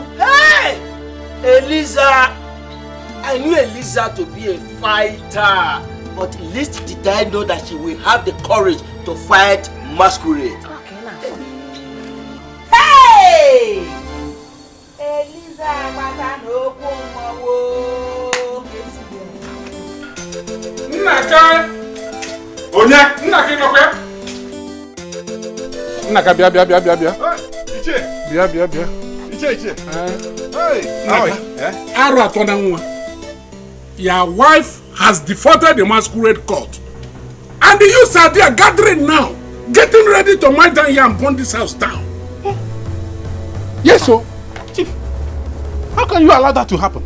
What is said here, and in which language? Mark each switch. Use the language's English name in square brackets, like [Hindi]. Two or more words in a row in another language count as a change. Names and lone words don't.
[English] Hey! Eliza! I knew Eliza to be a fighter. But at least did I know that she will have the courage to fight masquerade. Okay, now. Hey! Eliza, [Igbo] Naka! Onya, Naka inokwe? Naka bia. Iche. Bia. Iche. [English] Hey, how are you? [Igbo] Aro atona nwa. [English] Your wife has defaulted the masquerade court. And the youths are there gathering now, getting ready to mine down here and burn this house down. Yes, so, Chief, how can you allow that to happen?